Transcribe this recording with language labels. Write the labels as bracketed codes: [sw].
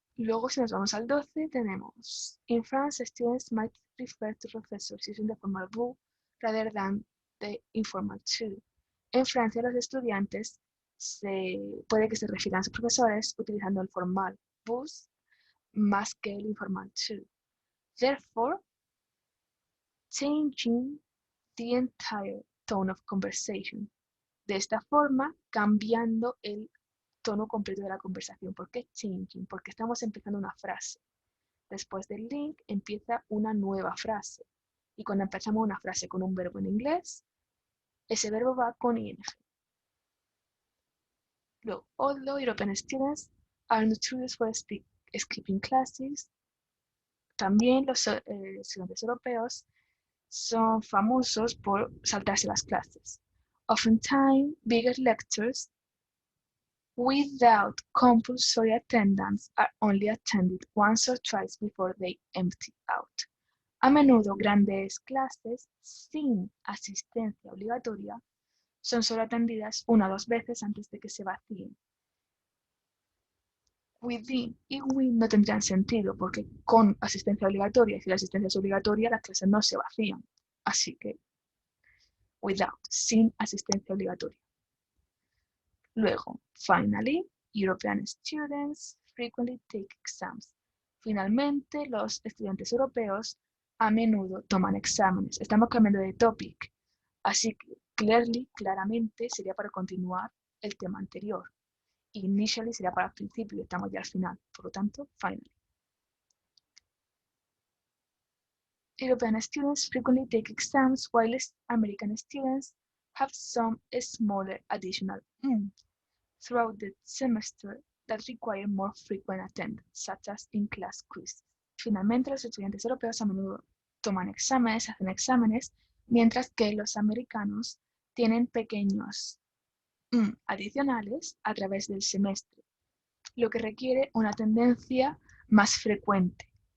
[es] Luego, si nos vamos al 12, tenemos [en] In France, students might refer to professors using the formal vous rather than the informal tu. [es] En Francia, los estudiantes puede que se refieran a sus profesores utilizando el formal vous más que el informal tu. [en] Therefore, changing the entire tone of conversation. [es] De esta forma, cambiando el tono completo de la conversación. ¿Por qué changing? Porque estamos empezando una frase. Después del link empieza una nueva frase. Y cuando empezamos una frase con un verbo en inglés, ese verbo va con ing. Luego, [en] although European students are notorious for skipping classes, [es] también los estudiantes europeos son famosos por saltarse las clases. [en] Oftentimes, bigger lectures without compulsory attendance are only attended once or twice before they empty out. [es] A menudo grandes clases sin asistencia obligatoria son solo atendidas una o dos veces antes de que se vacíen. Within y with no tendrían sentido porque con asistencia obligatoria, y si la asistencia es obligatoria, las clases no se vacían. Así que without, sin asistencia obligatoria. [en] Luego, finally, European students frequently take exams. [es] Finalmente, los estudiantes europeos a menudo toman exámenes. Estamos cambiando de topic, así que claramente sería para continuar el tema anterior. Initially sería para el principio y estamos ya al final. Por lo tanto, finally. [en] European students frequently take exams, while American students have some smaller additional throughout the semester that require more frequent attendance, such as in-class quizzes. [es] Finalmente, los estudiantes europeos a menudo toman exámenes, hacen exámenes, mientras que los americanos tienen pequeños adicionales a través del semestre, lo que requiere una tendencia más frecuente.